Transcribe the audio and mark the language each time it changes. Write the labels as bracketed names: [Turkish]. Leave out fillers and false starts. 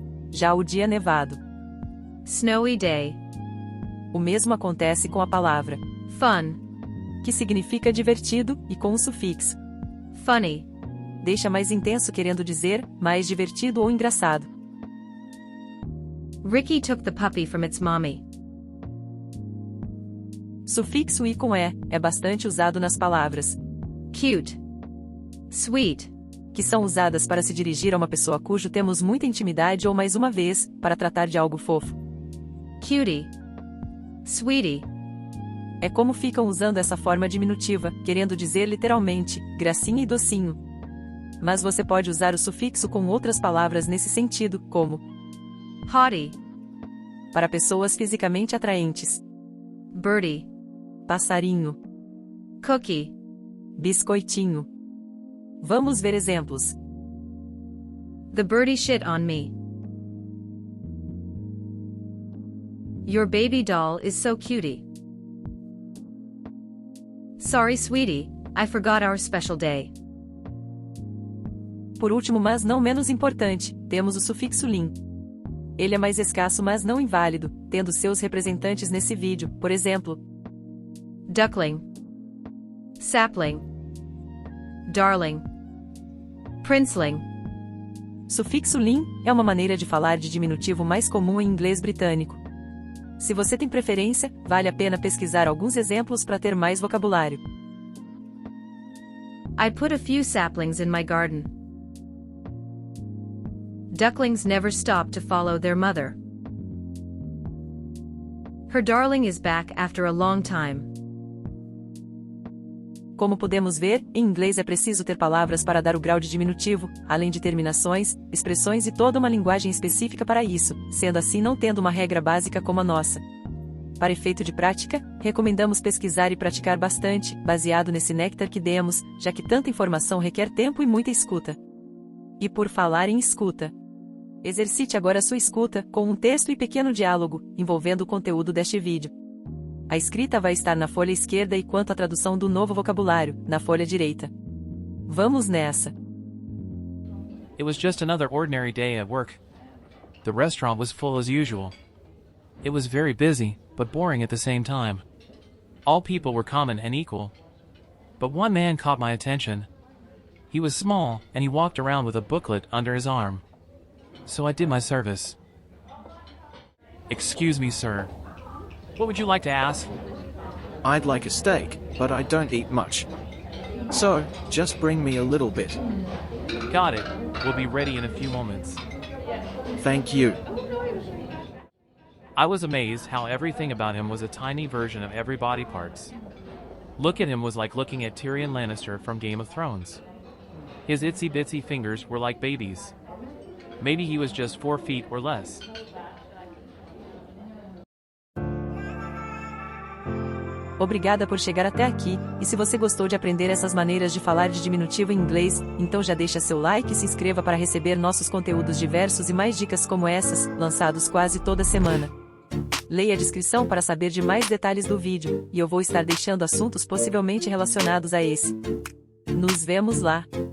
[Portuguese] Já o dia nevado. [English] Snowy day. [Portuguese] O mesmo acontece com a palavra [English] fun, [Portuguese] que significa divertido, e com o sufixo [English] funny. [Portuguese] Deixa mais intenso querendo dizer, mais divertido ou engraçado. [English] Ricky took the puppy from its mommy. [Portuguese] Sufixo i com é bastante usado nas palavras [English] cute, sweet, [Portuguese] que são usadas para se dirigir a uma pessoa cujo temos muita intimidade ou mais uma vez, para tratar de algo fofo. [English] Cutie, sweetie. [Portuguese] É como ficam usando essa forma diminutiva, querendo dizer literalmente, gracinha e docinho. Mas você pode usar o sufixo com outras palavras nesse sentido, como [English] hottie, [Portuguese] para pessoas fisicamente atraentes, [English] birdie, [Portuguese] passarinho, [English] cookie, [Portuguese] biscoitinho. Vamos ver exemplos. [English] The birdie shit on me. Your baby doll is so cutie. Sorry, sweetie, I forgot our special day. [Portuguese] Por último, mas não menos importante, temos o sufixo lin. Ele é mais escasso mas não inválido, tendo seus representantes nesse vídeo, por exemplo, [English] duckling, sapling, darling, princeling. [Portuguese] Sufixo lin é uma maneira de falar de diminutivo mais comum em inglês britânico. Se você tem preferência, vale a pena pesquisar alguns exemplos para ter mais vocabulário. [English] I put a few saplings in my garden. Ducklings never stop to follow their mother. Her darling is back after a long time. [Portuguese] Como podemos ver, em inglês é preciso ter palavras para dar o grau de diminutivo, além de terminações, expressões e toda uma linguagem específica para isso, sendo assim não tendo uma regra básica como a nossa. Para efeito de prática, recomendamos pesquisar e praticar bastante, baseado nesse néctar que demos, já que tanta informação requer tempo e muita escuta. E por falar em escuta, exercite agora sua escuta, com um texto e pequeno diálogo, envolvendo o conteúdo deste vídeo. A escrita vai estar na folha esquerda e quanto à tradução do novo vocabulário, na folha direita. Vamos nessa! [English] It was just another ordinary day at work. The restaurant was full as usual. It was very busy, but boring at the same time. All people were common and equal. But one man caught my attention. He was small, and he walked around with a booklet under his arm. So I did my service. Excuse me, sir. What would you like to ask? I'd like a steak, but I don't eat much. So, just bring me a little bit. Got it. We'll be ready in a few moments. Thank you. I was amazed how everything about him was a tiny version of every body parts. Look at him was like looking at Tyrion Lannister from Game of Thrones. His itsy bitsy fingers were like babies. Maybe he was just 4 feet or less. [Portuguese] Obrigada por chegar até aqui, e se você gostou de aprender essas maneiras de falar de diminutivo em inglês, então já deixa seu like e se inscreva para receber nossos conteúdos diversos e mais dicas como essas, lançados quase toda semana. Leia a descrição para saber de mais detalhes do vídeo, e eu vou estar deixando assuntos possivelmente relacionados a esse. Nos vemos lá!